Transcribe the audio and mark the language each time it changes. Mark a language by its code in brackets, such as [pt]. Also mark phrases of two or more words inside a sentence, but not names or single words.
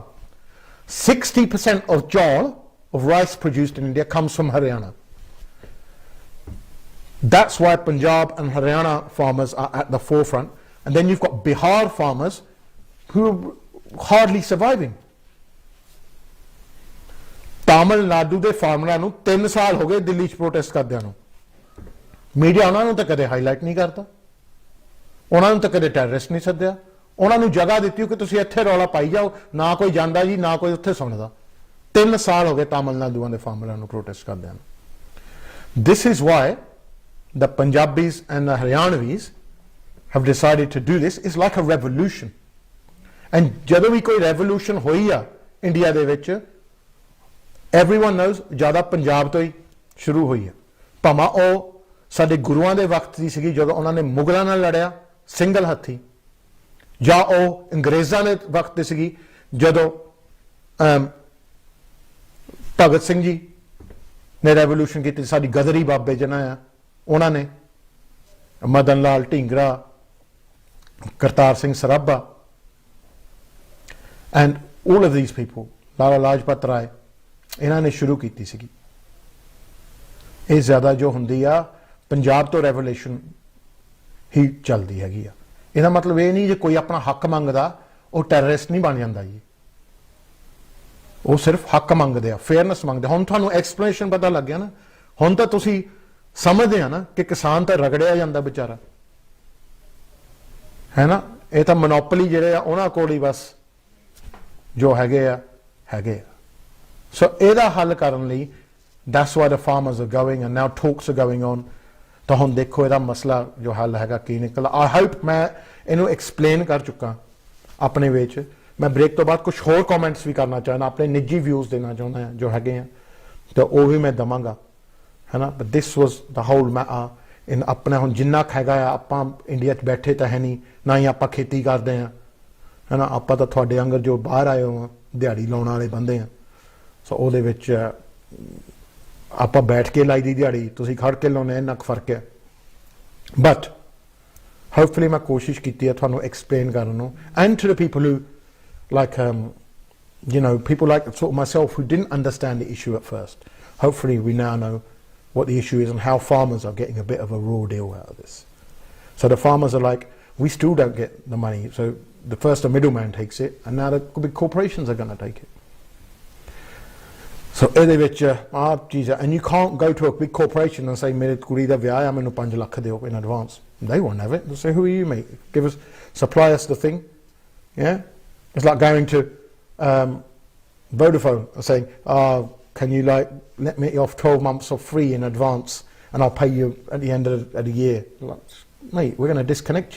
[en] 60% of jawar, of rice produced in India, comes from Haryana. That's why Punjab and Haryana farmers are at the forefront. And then you've got Bihar farmers who are hardly surviving. [pa] Tamil Nadu ਦੇ ਫਾਰਮਰਾਂ ਨੂੰ 3 ਸਾਲ ਹੋ ਗਏ ਦਿੱਲੀ 'ਚ ਪ੍ਰੋਟੈਸਟ ਕਰਦਿਆਂ ਨੂੰ ਮੀਡੀਆ ਉਹਨਾਂ ਨੂੰ ਤਾਂ ਕਦੇ ਹਾਈਲਾਈਟ ਨਹੀਂ ਕਰਦਾ ਉਹਨਾਂ ਨੂੰ ਤਾਂ ਕਦੇ ਟੈਰਰਿਸਟ ਨਹੀਂ ਸੱਦਿਆ ਉਹਨਾਂ ਨੂੰ ਜਗ੍ਹਾ ਦਿੱਤੀ ਕਿ ਤੁਸੀਂ ਇੱਥੇ ਰੌਲਾ ਪਾਈ ਜਾਓ ਨਾ ਕੋਈ ਜਾਂਦਾ ਜੀ ਨਾ ਕੋਈ ਉੱਥੇ ਸੁਣਦਾ 3 ਸਾਲ ਹੋ ਗਏ ਤਾਮਿਲ ਨਾਡੂਆਂ ਦੇ ਫਾਰਮਰਾਂ ਨੂੰ ਪ੍ਰੋਟੈਸਟ ਕਰਦਿਆਂ ਨੂੰ [en] This is why the Punjabis and the Haryanvis have decided to do this. It's like a revolution. And [pa] ਜਦੋਂ ਵੀ ਕੋਈ revolution ਹੋਈ ਆ ਇੰਡੀਆ ਦੇ ਵਿੱਚ [en] everyone knows [pa] ਜ਼ਿਆਦਾ ਪੰਜਾਬ ਤੋਂ ਹੀ ਸ਼ੁਰੂ ਹੋਈ ਆ ਭਾਵੇਂ ਉਹ ਸਾਡੇ ਗੁਰੂਆਂ ਦੇ ਵਕਤ ਦੀ ਸੀਗੀ ਜਦੋਂ ਉਹਨਾਂ ਨੇ ਮੁਗਲਾਂ ਨਾਲ ਲੜਿਆ ਸਿੰਗਲ ਹੱਥੀ ਜਾਂ ਉਹ ਅੰਗਰੇਜ਼ਾਂ ਦੇ ਵਕਤ ਦੀ ਸੀਗੀ ਜਦੋਂ ਭਗਤ ਸਿੰਘ ਜੀ ਨੇ ਰੈਵੋਲੂਸ਼ਨ ਕੀਤੀ ਸਾਡੀ ਗਦਰੀ ਬਾਬੇ ਜਿਹਨਾਂ ਆ ਉਹਨਾਂ ਨੇ ਮਦਨ ਲਾਲ ਢੀਂਗਰਾ ਕਰਤਾਰ ਸਿੰਘ ਸਰਾਭਾ [en] and all of these people [pa] ਲਾਲਾ ਲਾਜਪਤ ਰਾਏ ਇਹਨਾਂ ਨੇ ਸ਼ੁਰੂ ਕੀਤੀ ਸੀਗੀ ਇਹ ਜ਼ਿਆਦਾ ਜੋ ਹੁੰਦੀ ਆ ਪੰਜਾਬ ਤੋਂ ਰੈਵੋਲੂਸ਼ਨ ਹੀ ਚੱਲਦੀ ਹੈਗੀ ਆ ਇਹਦਾ ਮਤਲਬ ਇਹ ਨਹੀਂ ਜੇ ਕੋਈ ਆਪਣਾ ਹੱਕ ਮੰਗਦਾ ਉਹ ਟੈਰਰਿਸਟ ਨਹੀਂ ਬਣ ਜਾਂਦਾ ਜੀ ਉਹ ਸਿਰਫ ਹੱਕ ਮੰਗਦੇ ਆ ਫੇਅਰਨੈਸ ਮੰਗਦੇ ਹੁਣ ਤੁਹਾਨੂੰ ਐਕਸਪਲੇਨੇਸ਼ਨ ਪਤਾ ਲੱਗ ਗਿਆ ਨਾ ਹੁਣ ਤਾਂ ਤੁਸੀਂ ਸਮਝਦੇ ਆ ਨਾ ਕਿ ਕਿਸਾਨ ਤਾਂ ਰਗੜਿਆ ਜਾਂਦਾ ਵਿਚਾਰਾ ਹੈ ਨਾ ਇਹ ਤਾਂ ਮੋਨੋਪੋਲੀ ਜਿਹੜੇ ਆ ਉਹਨਾਂ ਕੋਲ ਹੀ ਬਸ ਜੋ ਹੈਗੇ ਆ ਸੋ ਇਹਦਾ ਹੱਲ ਕਰਨ ਲਈ [en] that's why the farmers are going and now talks are going on [pa] ਤਾਂ ਹੁਣ ਦੇਖੋ ਇਹਦਾ ਮਸਲਾ ਜੋ ਹੱਲ ਹੈਗਾ ਕੀ ਨਿਕਲਦਾ [en] I hope [pa] ਮੈਂ ਇਹਨੂੰ ਐਕਸਪਲੇਨ ਕਰ ਚੁੱਕਾ ਆਪਣੇ ਵਿੱਚ ਮੈਂ ਬ੍ਰੇਕ ਤੋਂ ਬਾਅਦ ਕੁਝ ਹੋਰ ਕਮੈਂਟਸ ਵੀ ਕਰਨਾ ਚਾਹੁੰਦਾ ਆਪਣੇ ਨਿੱਜੀ ਵਿਊਜ਼ ਦੇਣਾ ਚਾਹੁੰਦਾ ਹਾਂ ਜੋ ਹੈਗੇ ਆ ਤਾਂ ਉਹ ਵੀ ਮੈਂ ਦਵਾਂਗਾ ਹੈ ਨਾ [en] but this was the whole matter in [pa] ਆਪਣਾ ਹੁਣ ਜਿੰਨਾ ਹੈਗਾ ਆ ਆਪਾਂ ਇੰਡੀਆ 'ਚ ਬੈਠੇ ਤਾਂ ਹੈ ਨਹੀਂ ਨਾ ਹੀ ਆਪਾਂ ਖੇਤੀ ਕਰਦੇ ਆ ਹੈ ਨਾ ਆਪਾਂ ਤਾਂ ਤੁਹਾਡੇ ਅੰਗਰ ਜੋ ਬਾਹਰ ਆਏ ਹੋ ਦਿਹਾੜੀ ਲਾਉਣ ਵਾਲੇ ਬੰਦੇ ਆ ਸੋ ਉਹਦੇ ਵਿੱਚ ਆਪਾਂ ਬੈਠ ਕੇ ਲਾਈ ਦੀ ਦਿਹਾੜੀ ਤੁਸੀਂ ਖੜ ਕੇ ਲਾਉਣੇ ਇੰਨਾ ਫਰਕ ਹੈ [en] but hopefully [pa] ਮੈਂ ਕੋਸ਼ਿਸ਼ ਕੀਤੀ ਹੈ ਤੁਹਾਨੂੰ ਐਕਸਪਲੇਨ ਕਰਨ ਨੂੰ [en] and to the people who like you know people like sort of myself who didn't understand the issue at first hopefully we now know what the issue is and how farmers are getting a bit of a raw deal out of this so the farmers are like we still don't get the money so the first a middleman takes it and now the big corporations are going to take it so [pa] ਇਹਦੇ ਵਿੱਚ ਆਹ ਚੀਜ਼ [en] and you can't go to a big corporation and say [pa] ਮੇਰੇ ਕੁੜੀ ਦਾ ਵਿਆਹ ਆ ਮੈਨੂੰ 5 ਲੱਖ ਦਿਓ [en] in advance they won't have it they'll say who are you mate give us supply us the thing yeah it's like going to Vodafone and saying can you like let me off 12 months of free in advance and I'll pay you at the end of the year like, mate we're going to disconnect you